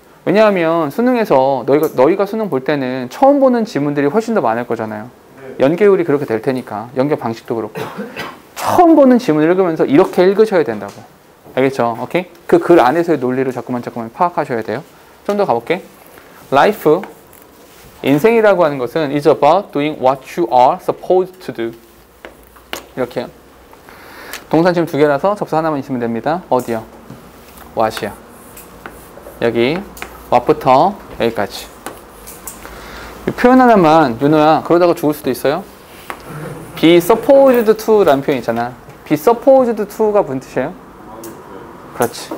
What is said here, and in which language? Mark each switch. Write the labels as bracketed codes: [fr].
[ko] 왜냐하면 수능에서 너희가 수능 볼 때는 처음 보는 지문들이 훨씬 더 많을 거잖아요. 연계율이 그렇게 될 테니까. 연결 방식도 그렇고. 처음 보는 지문을 읽으면서 이렇게 읽으셔야 된다고. 알겠죠? 오케이? 그 글 안에서의 논리를 자꾸만 파악하셔야 돼요. 좀 더 가볼게. [en] Life, [ko] 인생이라고 하는 것은 [en] is about doing what you are supposed to do. [ko] 이렇게요. 동사 지금 2개라서 접수 하나만 있으면 됩니다. 어디요? what이요. 여기 what부터 여기까지. 이 표현 하나만 윤호야 그러다가 죽을 수도 있어요. be supposed to 라는 표현 있잖아. be supposed to가 무슨 뜻이에요? 그렇지.